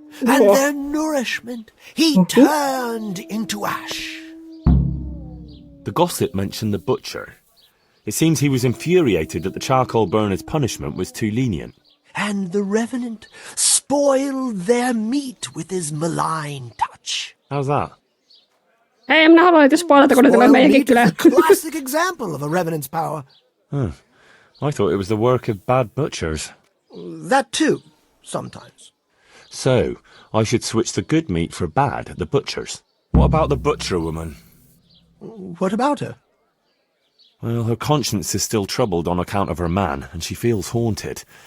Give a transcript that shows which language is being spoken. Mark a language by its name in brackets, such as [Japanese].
[English] And their nourishment he turned into ash. The gossip mentioned the butcher. It seems he was infuriated that the charcoal burner's punishment was too lenient. And the revenant spoiled their meat with his malign touch. How's that? [Finnish] Ei, minä haluan, että spoilata, kun ne tulee meidänkin kylään. [English] Classic example of a revenant's power. I thought it was the work of bad butchers. That too, sometimes. So, I should switch the good meat for bad at the butcher's. What about the butcher woman? What about her? Well, her conscience is still troubled on account of her man, and she feels haunted.